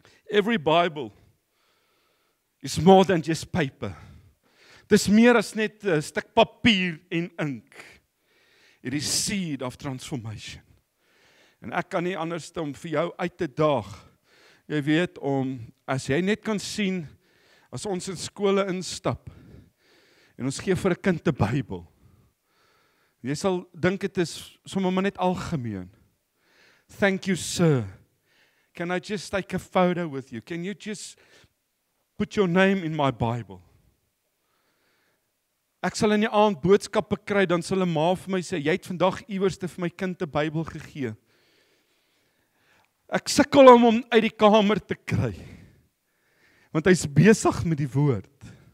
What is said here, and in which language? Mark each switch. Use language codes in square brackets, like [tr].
[en] Every Bible is more than just paper. [af] Dis meer as net 'n stuk papier en ink. [en] It is seed of transformation. [af] En ek kan nie anders om vir jou uit te daag. Jy weet, as jy net kan sien, as ons in skole instap, en ons gee vir 'n kind 'n Bybel, jy sal dink dit is sommer maar net algemeen. [en] Thank you, sir. Can I just take a photo with you? Can you just put your name in my Bible? [af] Ek sal in die aand boodskappe kry, dan sal 'n ma vir my sê, jy het vandag iewers vir my kind 'n Bybel gegee. Ek sukkel om hom uit die kamer te kry, want hy's besig met die woord.